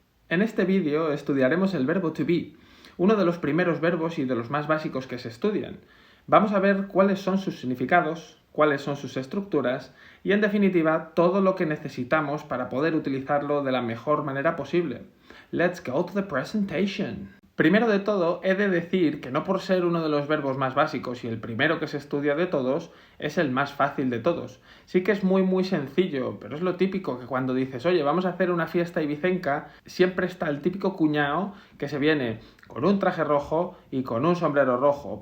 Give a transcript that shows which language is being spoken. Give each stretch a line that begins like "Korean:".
Spanish: En este vídeo estudiaremos el verbo to be, uno de los primeros verbos y de los más básicos que se estudian. Vamos a ver cuáles son sus significados, cuáles son sus estructuras y, en definitiva, todo lo que necesitamos para poder utilizarlo de la mejor manera posible.
English: Let's go to the presentation.
Spanish: Primero de todo, he de decir que no por ser uno de los verbos más básicos y el primero que se estudia de todos, es el más fácil de todos. Sí que es muy sencillo, pero es lo típico que cuando dices, oye, vamos a hacer una fiesta ibicenca, siempre está el típico cuñao que se viene con un traje rojo y con un sombrero rojo.